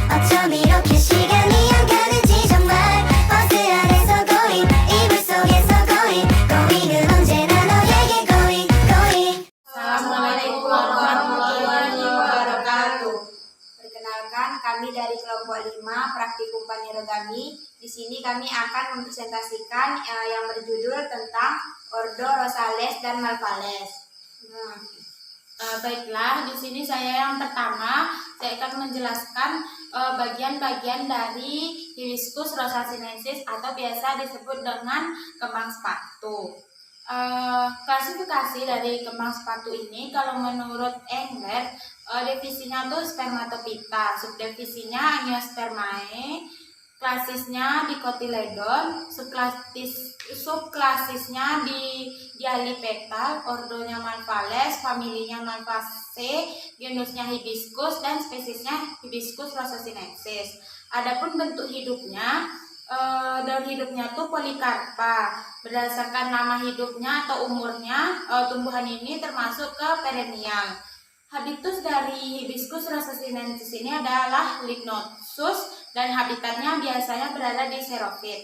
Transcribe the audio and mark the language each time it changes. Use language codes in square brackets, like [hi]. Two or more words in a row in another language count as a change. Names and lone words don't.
[ko] 어쩜 이렇게 시간이 안 가는지 정말 버스 안에서 고잉 이불 속에서 고잉 고잉은 언제나 너에게 [en] going going. [ar] السلام عليكم ورحمة الله وبركاته. [id] Perkenalkan, kami dari kelompok 5 Praktikum Panirogami. Di sini kami akan mempresentasikan yang berjudul tentang Ordo Rosales dan Malvales. Baiklah, di sini saya yang pertama saya akan menjelaskan bagian-bagian dari Hibiscus rosasinensis atau biasa disebut dengan kembang sepatu. Klasifikasi dari kembang sepatu ini kalau menurut Engler divisinya tuh spermatophyta, subdivisinya Angiospermae, klasisnya Dicotyledon, subklasisnya di Dialipetal, ordonya Malvales, familinya Malvaceae, genusnya Hibiscus dan spesiesnya Hibiscus rosasinensis. Adapun bentuk hidupnya, daun hidupnya tuh polikarpa. Berdasarkan nama hidupnya atau umurnya, tumbuhan ini termasuk ke perennial. Habitus dari Hibiscus rosasinensis ini adalah lignosus dan habitatnya biasanya berada di xerophyte.